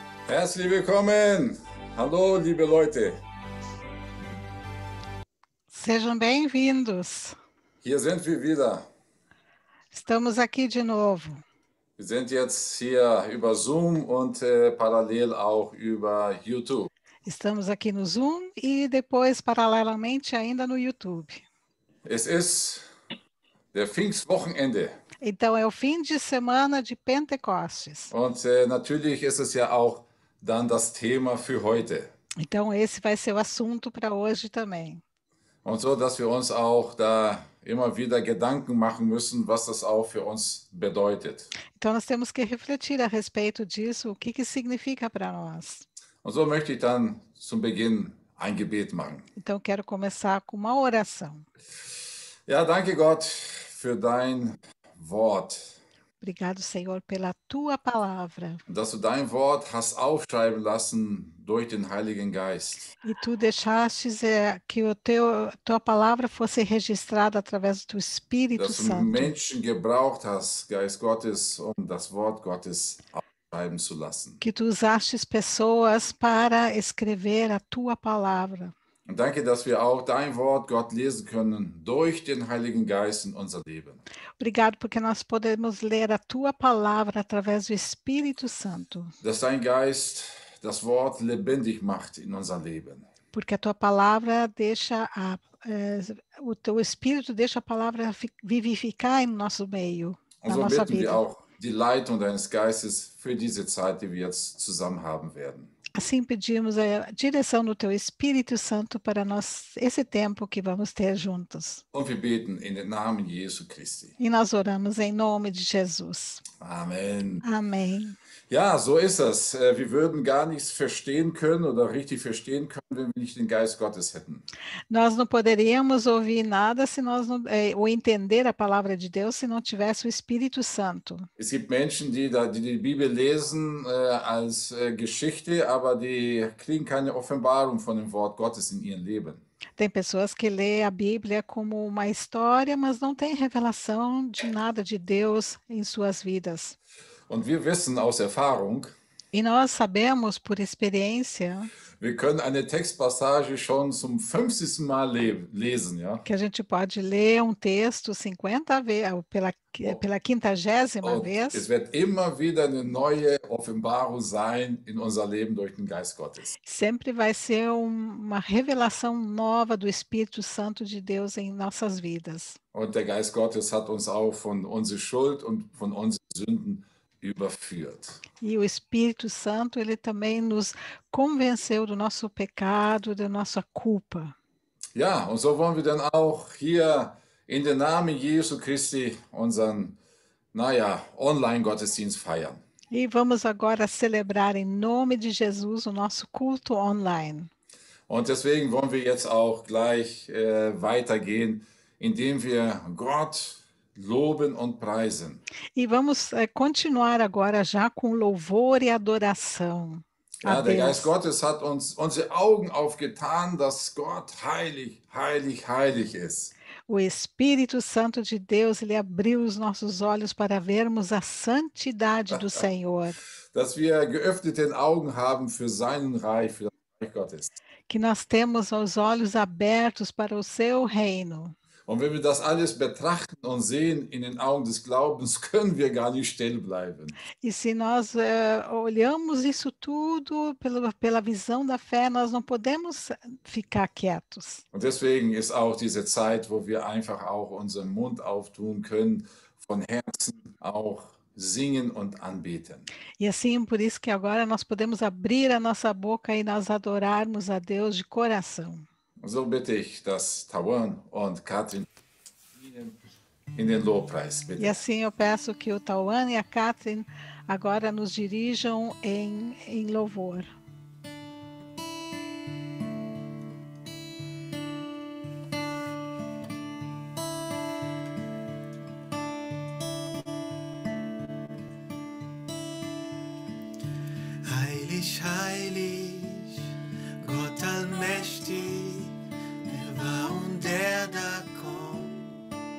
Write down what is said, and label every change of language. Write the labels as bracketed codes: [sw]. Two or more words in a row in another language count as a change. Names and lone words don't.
[de] Herzlich willkommen! Hallo, liebe Leute! [pt] Sejam bem-vindos. [de] Hier sind wir wieder. [pt] Estamos aqui de novo. [de] Wir sind jetzt hier über Zoom und parallel auch über YouTube. [pt] Estamos aqui no Zoom e depois, paralelamente, ainda no YouTube. [de] Es ist der Pfingstwochenende [pt] Então, é o fim de semana de Pentecostes. [de] und natürlich ist es ja auch dann das Thema für heute. [pt] Então, esse vai ser o assunto para hoje também. [de] Und so, dass wir uns auch da immer wieder Gedanken machen müssen, was das auch für uns bedeutet. [pt] Então, nós temos que refletir a respeito disso, o que significa para nós. [de] Und so möchte ich dann zum Beginn ein Gebet machen. [pt] Então, quero começar com uma oração. [de] Ja, danke Gott für dein Wort. [pt] Obrigado, Senhor, pela tua palavra. [de] Dass du dein Wort hast aufschreiben lassen durch den Heiligen Geist. [pt] E tu deixastes que tua palavra fosse registrada através do teu Espírito [de] Dass du [pt] Santo. [de] Menschen gebraucht hast, Geist Gottes, um das Wort Gottes aufschreiben zu lassen. [pt] Que tu usastes pessoas para escrever a tua palavra. [de] Und danke, dass wir auch dein Wort, Gott, lesen können durch den Heiligen Geist in unser Leben. [pt] Obrigado porque nós podemos ler a tua palavra através do Espírito Santo. [de] Dass dein Geist das Wort lebendig macht in unser Leben. [pt] Porque a tua palavra deixa o teu Espírito deixa a palavra vivificar em nosso meio, [de] Und [pt] na [de] so [pt] nossa [de] bitten wir [pt] vida. [de] auch die Leitung deines Geistes für diese Zeit, die wir jetzt zusammen haben werden. [pt] Assim pedimos a direção do teu Espírito Santo para nós, esse tempo que vamos ter juntos. [de] Und wir beten in den Namen Jesu Christi. [pt] E nós oramos em nome de Jesus. [de] Amen. [pt] Amém. [de] Ja, so ist es. Wir würden gar nichts verstehen können oder richtig verstehen können, wenn wir nicht den Geist Gottes hätten. [pt] Nós não poderíamos ouvir nada se nós não, ou entender a palavra de Deus se não tivesse o Espírito Santo. [de] Es gibt Menschen, die Bibel lesen als Geschichte, aber die kriegen keine Offenbarung von dem Wort Gottes in ihrem Leben. [pt] Tem pessoas que lêem a Bíblia como uma história, mas não têm revelação de nada de Deus em suas vidas. [de] Und wir wissen aus Erfahrung, [pt] E nós sabemos por experiência [de] wir können eine Textpassage schon zum 50. Mal lesen, ja? [pt] que a gente pode ler um texto 50 vezes, pela 50ª [de] Und es [pt] vez. [de] wird immer wieder eine neue Offenbarung sein in unser Leben durch den Geist Gottes. [pt] Sempre vai ser uma revelação nova do Espírito Santo de Deus em nossas vidas. [de] Und der Geist Gottes hat uns auch von unserer Schuld und von unseren Sünden überführt. [pt] E o Espírito Santo, ele também nos convenceu do nosso pecado, da nossa culpa. [de] Ja, und so wollen wir dann auch hier in den Namen Jesu Christi unseren, Online-Gottesdienst feiern. [pt] E vamos agora celebrar em nome de Jesus o nosso culto online. [de] Und deswegen wollen wir jetzt auch gleich weitergehen, indem wir Gott loben und preisen. [pt] E vamos continuar agora já com louvor e adoração a [de] Ja, der [pt] Deus. [de] Geist Gottes hat uns unsere Augen aufgetan, dass Gott heilig, heilig, heilig ist. [pt] O Espírito Santo de Deus, ele abriu os nossos olhos para vermos a santidade do Senhor. [de] Dass wir geöffnete Augen haben für seinen Reich, für das Reich Gottes. [pt] Que nós temos os olhos abertos para o seu reino. [de] Und wenn wir das alles betrachten und sehen in den Augen des Glaubens, können wir gar nicht still bleiben. [pt] E se nós olhamos isso tudo pela visão da fé, nós não podemos ficar quietos. [de] Und deswegen ist auch diese Zeit, wo wir einfach auch unseren Mund auftun können, von Herzen auch singen und anbeten. [pt] E assim, por isso que agora nós podemos abrir a nossa boca e nós adorarmos a Deus de coração. [de] So bitte ich, dass Tawan und Katrin in den Lobpreis, bitte. [pt] E assim eu peço que o Tauan e a Catherine agora nos dirijam em louvor. [de] Heilig, heilig, Gott allmächtig, der war und der da kommt.